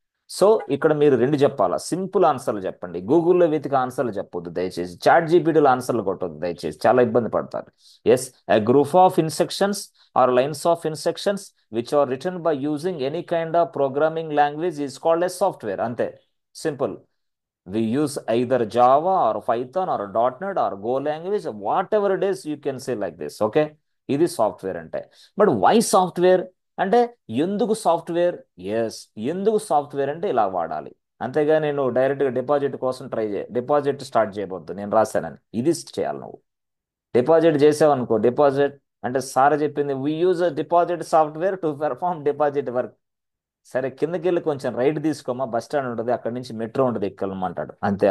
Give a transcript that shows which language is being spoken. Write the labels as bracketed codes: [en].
[te] So ఇక్కడ మీరు రెండు చెప్పాలా, సింపుల్ ఆన్సర్లు చెప్పండి. గూగుల్లో వెతికి ఆన్సర్లు చెప్పొద్దు దయచేసి, చాట్ జీపీటీలో ఆన్సర్లు కొట్టొద్దు దయచేసి, చాలా ఇబ్బంది పడతారు. [en] Yes, a group of instructions or lines of instructions which are return by using any kind of programming language is called a software, అంతే. Simple. We use either Java or Python or .NET or Go language, whatever it is, you can say like this. Okay, [te] ఇది software అంటే. [en] But why software? [te] అంటే ఎందుకు software? Yes, ఎందుకు software అంటే ఇలా వాడాలి. అంతేగా నేను డైరెక్ట్గా డిపాజిట్ కోసం డిపాజిట్ స్టార్ట్ చేయబోద్దు నేను రాశానని, ఇది చేయాలి నువ్వు. డిపాజిట్ చేసావనుకో, డిపాజిట్ అంటే సార్ చెప్పింది [en] We use deposit software to perform deposit work. [te] సరే కిందకి వెళ్ళి కొంచెం రైట్ తీసుకోమా, బస్ స్టాండ్ ఉంటుంది, అక్కడ నుంచి మెట్రో ఉంటుంది, ఎక్కెళ్ళమంటాడు అంతే.